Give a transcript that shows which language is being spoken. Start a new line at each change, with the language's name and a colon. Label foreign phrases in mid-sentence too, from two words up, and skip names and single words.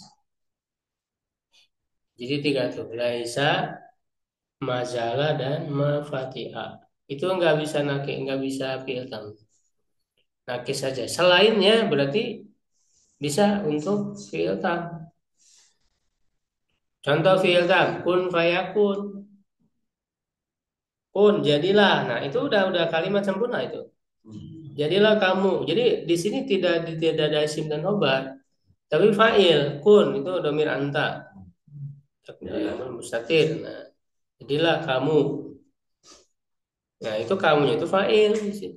Indonesian: Jadi tiga tuh,
Arabic: ليس، ما زال
Indonesian: dan mafatia. Itu enggak bisa
Arabic: فعل تام.
Indonesian: Nakis saja. Selainnya berarti bisa untuk
Arabic: فعل تام.
Indonesian: Contoh
Arabic: فعل تام, كن فيكون.
Indonesian: Kun jadilah. Nah, itu udah kalimat sempurna itu. Jadilah kamu. Jadi di sini tidak ada isim dan obat, tapi fa'il. Kun itu
Arabic: ضمير أنت.
Indonesian: Mustatir. Nah, jadilah kamu. Nah, itu kamunya itu fa'il di situ.